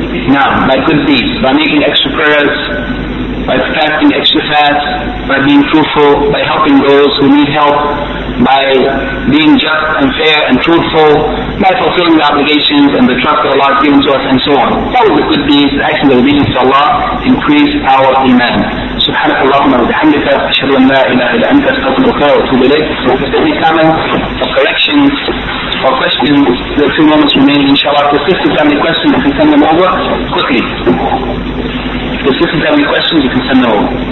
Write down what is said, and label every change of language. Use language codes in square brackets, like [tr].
[en] Now, by good deeds, by making extra prayers, by fasting extra fast, by being truthful, by helping those who need help, by being just and fair and truthful, by fulfilling the obligations and the trust that Allah has given to us, and so on. All of the good deeds, the actions of obedience to Allah, increase our Iman. [ar] سبحانك اللهم وبحمدك أشهد أن لا إله إلا أنت أستغفرك وأتوب إليك. [en] Any comments or corrections or questions? The 2 moments remaining, inshallah. If the sisters have any questions, you can send them over quickly. If the sisters have any questions, you can send them over.